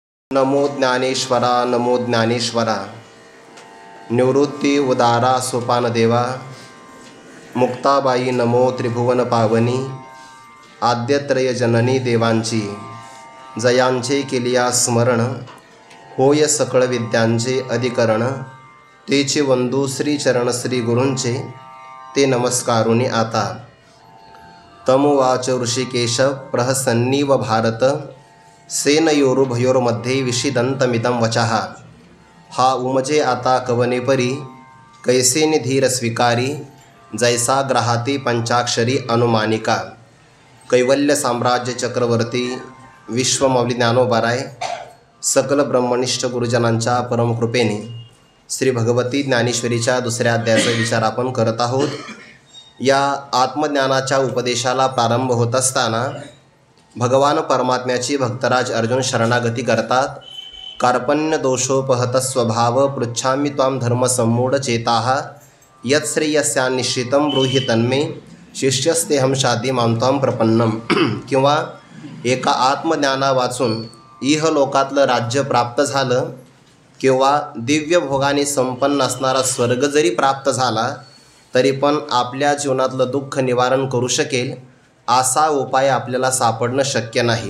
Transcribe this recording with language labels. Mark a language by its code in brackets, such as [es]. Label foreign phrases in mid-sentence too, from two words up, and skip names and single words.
[mr] नमो ज्ञानेश्वरा नमो ज्ञानेश्वरा। निवृत्ती उदारा सोपान देवा। मुक्ताबाई नमो त्रिभुवन पावनी। आद्यत्रय जननी देवांची जयांचे केलिया स्मरण। होय सकळ विद्यांचे अधिकरण। तेचे वंदू श्रीचरण श्री गुरूंचे ते नमस्कारुनी आता। [sa] तमुवाच ऋषिकेश प्रहसन्नीव भारत। सेनयोरुभयोर्मध्ये विषिदन्तमिदं वचः। [mr] हा उमजे आता कवनेपरी कैसे निधीर स्वीकारी। जैसा ग्रहाती पंचाक्षरी अनुमानिका। कैवल्य साम्राज्य चक्रवर्ती विश्वमौली ज्ञानोबाराय सकल ब्रह्मनिष्ठ गुरुजनांच्या परमकृपेने श्री भगवती ज्ञानेश्वरीच्या दुसऱ्या अध्यायाचा विचार आपण करत आहोत। या आत्मज्ञानाच्या उपदेशाला प्रारंभ होत असताना भगवान परमात्म्याची भक्तराज अर्जुन शरणागती करतात। [sa] कार्पण्य दोषोपहत स्वभाव पृच्छामि त्वां धर्म सम्मूढ चेताः। यत्श्रेयस्यान्निश्चितं ब्रूहि तन्मे शिष्यस्तेहं शाधी मां त्वां प्रपन्नम। [mr] किंवा एका आत्मज्ञाना वाचून इहलोकातलं राज्य प्राप्त झालं किंवा दिव्य भोगाने संपन्न असणारा स्वर्ग जरी प्राप्त झाला तरी पण आपल्या जीवनातलं दुःख निवारण करू शकेल असा उपाय आपल्याला सापडणं शक्य नाही।